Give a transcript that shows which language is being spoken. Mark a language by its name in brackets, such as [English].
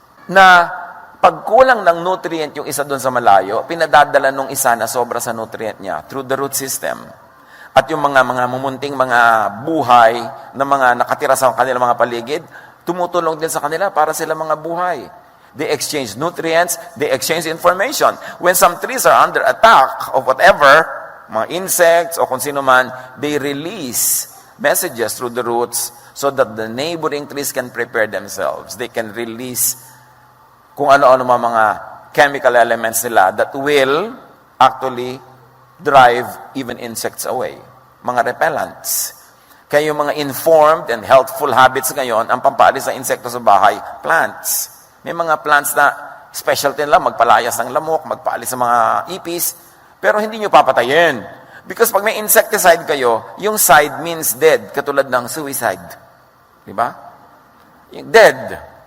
[Filipino] Na pag kulang ng nutrient yung isa doon sa malayo, pinadadala nung isa na sobra sa nutrient niya [English] through the root system. [Filipino] At yung mga mumunting mga buhay na mga nakatira sa kanilang mga paligid, tumutulong din sa kanila para sila mga buhay. [English] They exchange nutrients, they exchange information. When some trees are under attack of whatever, [Filipino] mga insects o kung sino man, [English] they release messages through the roots so that the neighboring trees can prepare themselves. They can release [Filipino] kung ano-ano mga [English] chemical elements nila that will actually drive even insects away. [Filipino] Mga repellents. Kaya yung mga [English] informed and healthful habits [Filipino] ngayon, ang pampaalis ng insekto sa bahay, plants. May mga plants na specialty nila, magpalayas ng lamok, magpaalis ng mga ipis, pero hindi nyo papatayin. [English] Because [Filipino] pag may insecticide kayo, yung [English] side means dead, [Filipino] katulad ng suicide. Diba? Yung dead.